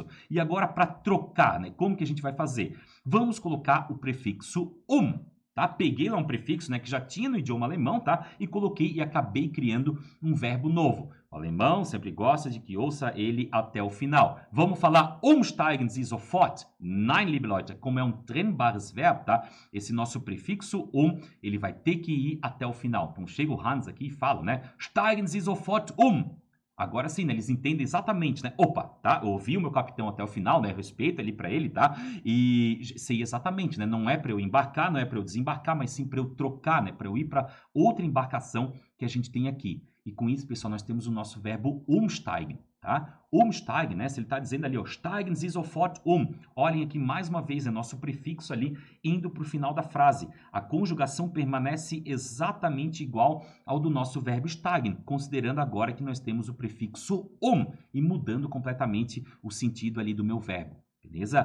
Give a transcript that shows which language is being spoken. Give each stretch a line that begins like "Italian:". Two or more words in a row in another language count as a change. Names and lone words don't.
Portuguese: E agora para trocar, né? Como que a gente vai fazer? Vamos colocar o prefixo tá? Peguei lá um prefixo, né, que já tinha no idioma alemão, tá? E coloquei e acabei criando um verbo novo. O alemão sempre gosta de que ouça ele até o final. Vamos falar
German: umsteigen Sie sofort? Nein, liebe Leute,
Portuguese: como é um trennbares verbo, tá? Esse nosso prefixo ele vai ter que ir até o final. Então chega o Hans aqui e fala, né?
German: Steigen Sie sofort
Portuguese: Agora sim, né, eles entendem exatamente, né? Opa, tá? Eu ouvi o meu capitão até o final, né? Respeito ali para ele, tá? E sei exatamente, né? Não é para eu embarcar, não é para eu desembarcar, mas sim para eu trocar, né? Para eu ir para outra embarcação que a gente tem aqui. E com isso, pessoal, nós temos o nosso verbo umsteigen, tá? Umsteigen, né? Se ele está dizendo ali, ó,
German: steigen Sie sofort
Portuguese: Olhem aqui mais uma vez, é nosso prefixo ali indo para o final da frase. A conjugação permanece exatamente igual ao do nosso verbo steigen, considerando agora que nós temos o prefixo e mudando completamente o sentido ali do meu verbo. Beleza?